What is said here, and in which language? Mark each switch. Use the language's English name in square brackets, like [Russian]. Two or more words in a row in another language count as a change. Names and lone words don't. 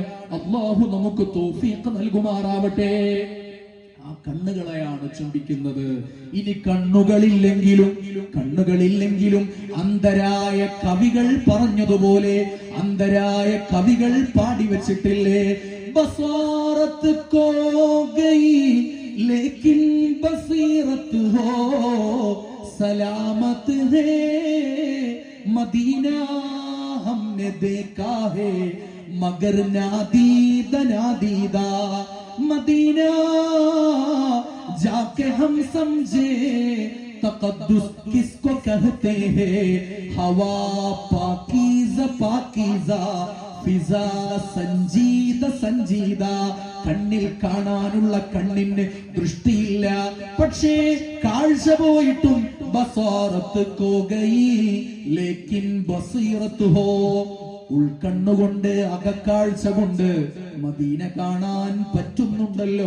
[Malayalam] അല്ലാഹു നമുക്ക് തൗഫീഖ് നൽകുമാറാവട്ടെ. ആ കണ്ണുകളെയാണ് ചുംബിക്കുന്നത്. ഇനി കണ്ണുകളില്ലെങ്കിലും അന്ധരായ കവികൾ പറഞ്ഞതുപോലെ, അന്ധരായ കവികൾ പാടി വെച്ചിട്ടില്ലേ, [Urdu] بصارت کھو گئی لیکن بصیرت ہو سلامت ہے مدینہ ہم نے دیکھا ہے مگر نادیدہ نادیدہ مدینہ جا کے ہم سمجھے تقدس کس کو کہتے ہیں ہوا پاکیزہ پاکیزہ فضا سنجیدہ سنجیدہ. [Malayalam] കണ്ണിൽ കാണാനുള്ള കണ്ണിന് ദൃഷ്ടിയില്ല, പക്ഷേ കാഴ്ച പോയിട്ടും [Urdu] بصارت کھو گئی لیکن بصیرت ہو, [Malayalam] ഉൾക്കണ്ണുകൊണ്ട് അകക്കാഴ്ച കൊണ്ട് മദീന കാണാൻ പറ്റുന്നുണ്ടല്ലോ.